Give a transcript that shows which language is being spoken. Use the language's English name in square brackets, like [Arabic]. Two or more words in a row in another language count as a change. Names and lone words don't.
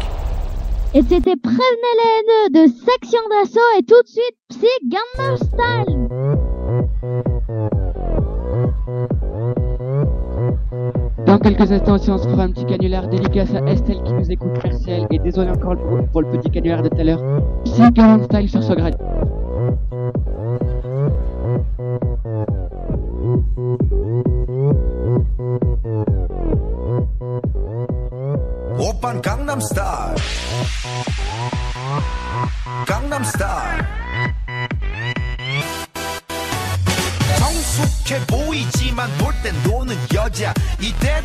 [French] Et c'était Prévenez les haineux de Section d'Assaut et tout de suite Psy Gangnam Style. Dans quelques instants, si on se fera un petit canular dédicace à Estelle qui nous écoute, merci à elle, et désolé encore pour le petit canular de tout à l'heure. Psy Gangnam Style sur Swag Radio. [Korean] 오빤 강남 스타일 강남 스타일 성숙해 보이지만 놀 땐 노는 여자 이때다